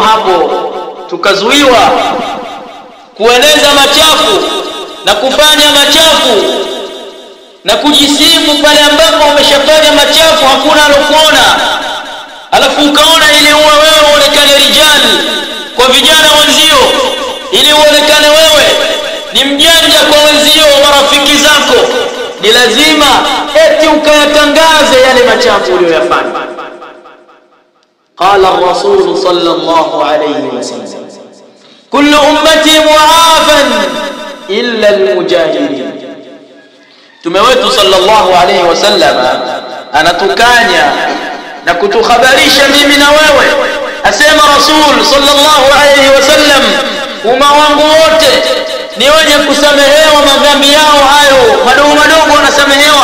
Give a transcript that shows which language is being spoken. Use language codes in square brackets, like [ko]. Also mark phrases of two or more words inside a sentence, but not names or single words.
[sw] hapo tukazuiwa kueneza machafu na kufanya machafu na kujisifu pale ambapo umeshafanya machafu, hakuna alokuona, alafu ukaona ili uwe wewe uonekane rijali kwa vijana wenzio, ili uonekane wewe ni mjanja kwa wenzio, marafiki zako, ni lazima eti ukayatangaze yale machafu uliyoyafanya. [ar] قال الرسول صلى الله عليه وسلم، كل أمتي معافى إلا المجاهدين. [sw] Mtume wetu [ar] صلى الله عليه وسلم [sw] anatukanya na kutuhabarisha mimi na wewe, asema Rasul [ar] صلى الله عليه وسلم, [sw] umma wangu wote ni wenye kusamehewa madhambi yao hayo madogo madogo, wanasamehewa.